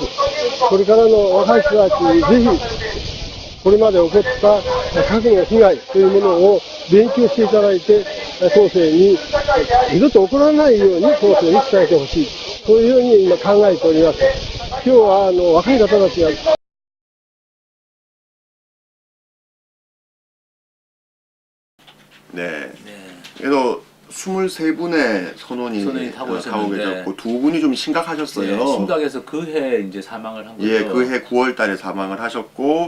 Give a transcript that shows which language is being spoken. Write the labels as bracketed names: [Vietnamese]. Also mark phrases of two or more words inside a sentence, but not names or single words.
[Japanese] これからの若い人たちにぜひ、これまで起こった核の被害というものを勉強していただいて、後世に二度と起こらないように後世に伝えてほしい。そういうふうに今考えております。今日は若い方たちが [Korean] 네. 네. 그래서 23분의 선원이 타고 타고 있었는데 계셨고 두 분이 좀 심각하셨어요. 예, 심각해서 그 해 이제 사망을 한 거죠. 예, 그해 9월 달에 사망을 하셨고